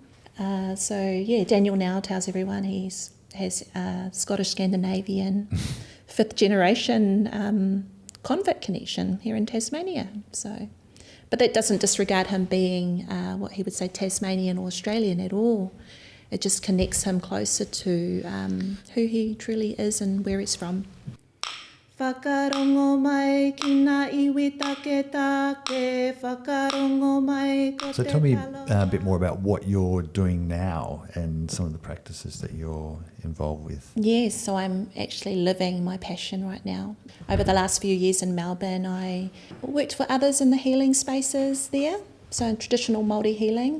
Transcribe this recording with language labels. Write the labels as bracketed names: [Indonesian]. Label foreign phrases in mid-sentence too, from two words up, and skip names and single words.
[English] Daniel now tells everyone he has Scottish Scandinavian, fifth generation convict connection here in Tasmania. So, but that doesn't disregard him being what he would say Tasmanian or Australian at all. It just connects him closer to who he truly is and where he's from. [Māori] Whakarongo mai ki ngā iwi take take, whakarongo mai ko [English] So [Māori] te [English] tell me [Māori] talo. [English] a bit more about what you're doing now and some of the practices that you're involved with. Yes, so I'm actually living my passion right now. Over the last few years in Melbourne, I worked for others in the healing spaces there, so in traditional Māori healing.